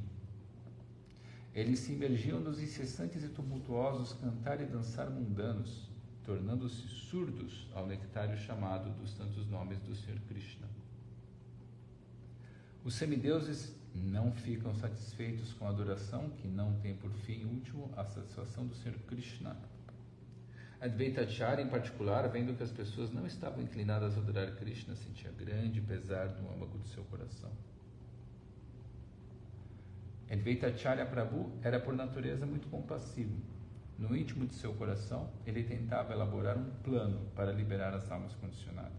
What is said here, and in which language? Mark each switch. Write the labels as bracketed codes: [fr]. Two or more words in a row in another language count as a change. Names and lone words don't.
[pt] Eles se imergiam nos incessantes e tumultuosos cantar e dançar mundanos, tornando-se surdos ao nectário chamado dos santos nomes do Sr. Krishna. Os semideuses não ficam satisfeitos com a adoração que não tem por fim último a satisfação do Sr. Krishna. Advaita Acharya, em particular, vendo que as pessoas não estavam inclinadas a adorar Krishna, sentia grande pesar no âmago do seu coração. Advaita Acharya Prabhu era por natureza muito compassivo. No íntimo de seu coração, ele tentava elaborar um plano para liberar as almas condicionadas.